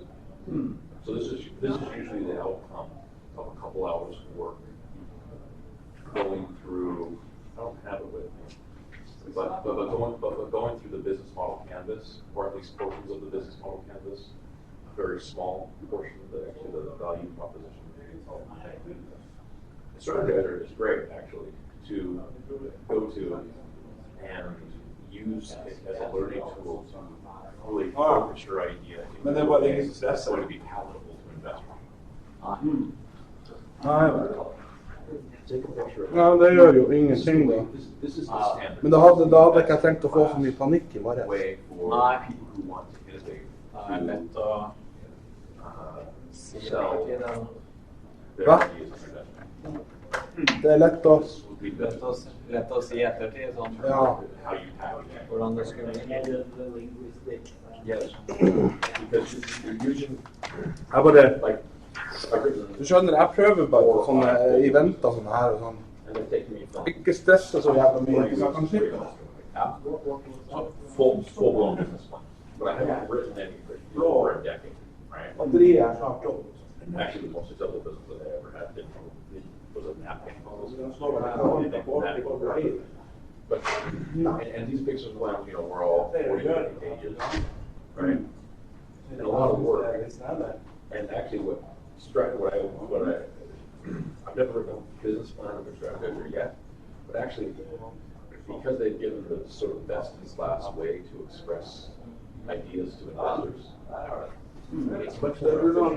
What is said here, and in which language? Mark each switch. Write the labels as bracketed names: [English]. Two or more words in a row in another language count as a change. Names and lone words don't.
[English] So this is usually the outcome of a couple hours of work, going through, I don't have it with But going through the business model canvas, or at least portions of the business model canvas, a very small portion of the value proposition. Strategizer is great, actually, to go to and use it as a learning tool to really focus your idea in a way that's going to be palatable to investors. [Norwegian] Ja, det gjør jo ingenting da. [English] This is the standard. [Norwegian] Men da hadde ikke jeg tenkt å få så mye panikk I morgen. [English] Way for people who want to innovate. [Norwegian] Lett å [English] Sell their [Norwegian] Hva? [English] ideas to investors. [Norwegian] Det lett å... lett å si ettertid, sånn. Ja. [English] How you tackle it. [Norwegian] Hvordan det skulle bli. [English] Yes. Because you're using [Norwegian] Jeg bare... [English] like [Norwegian] Du skjønner, jeg prøver bare på sånne eventer sånne her og sånn. [English] and they're taking me from [Norwegian] Ikke stresse så jævla mye, så jeg kan slippe det. [English] full blown business plan. But I haven't written any for over a decade, right? [Norwegian] Batteriet snart opp. [English] Actually, the most successful business that I ever had was a napkin. But and these pictures plans, were all 40, 50 pages, right? And a lot of work. And actually, I've never written a business plan or strategy yet, but actually, because they've given the sort of best in class way to express ideas to investors, it's much more efficient.